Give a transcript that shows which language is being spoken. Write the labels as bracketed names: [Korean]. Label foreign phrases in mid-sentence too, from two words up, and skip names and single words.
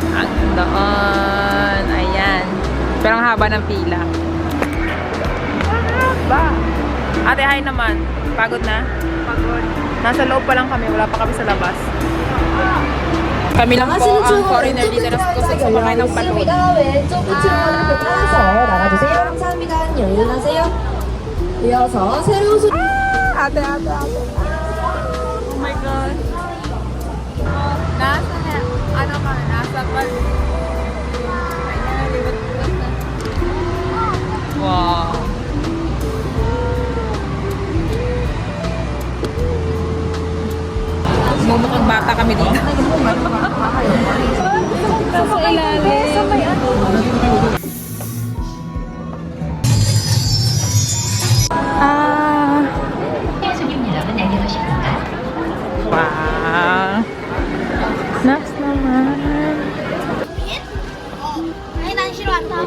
[Filipino] Ang doon. Ayan. Pero ang haba ng pila. Ba? Ate, hi naman. Pagod na? Pagod. Nasa loob pa lang kami. Wala pa kami sa labas. Kami lang po ang foreigner dito na gusto sumakay ng balon. [Korean] 왼쪽 우측으로 이렇게 따라서 나가주세요. 감사합니다. 안녕히 가세요. 이어서 새로운 소 [Filipino] Ate. [English] Oh my God. [Filipino] Nasa na, ano ka, nasa balon. Ayan, libot-libot na. Wow. Mumukhang bata kami dito. Sa ilalim. Ah. Wow. Next naman. [Chinese] 哎，那你吃完它？